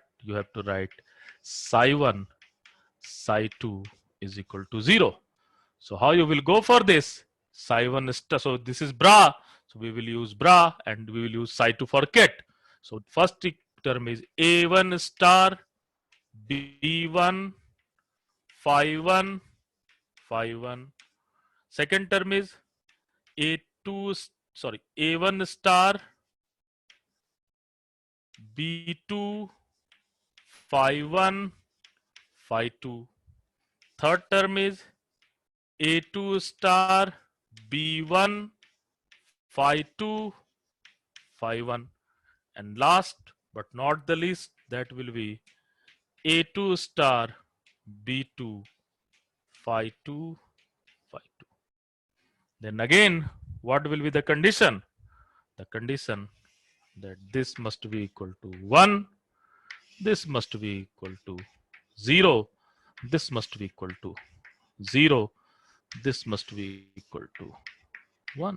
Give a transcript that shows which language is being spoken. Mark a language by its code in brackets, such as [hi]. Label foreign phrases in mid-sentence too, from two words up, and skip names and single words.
[en] You have to write psi 1 psi 2 is equal to 0. So how you will go for this? Psi 1 is, so this is bra. So we will use bra and we will use psi 2 for ket. So first term is A1 star B1 phi 1 phi 1. Second term is A1 star B2 phi 1 phi 2. Third term is A2 star B1 phi 2 phi 1. And last but not the least, that will be A2 star B2 phi 2 phi 2. Then again, what will be the condition? The condition that this must be equal to 1, this must be equal to 0, this must be equal to 0, this must be equal to 1.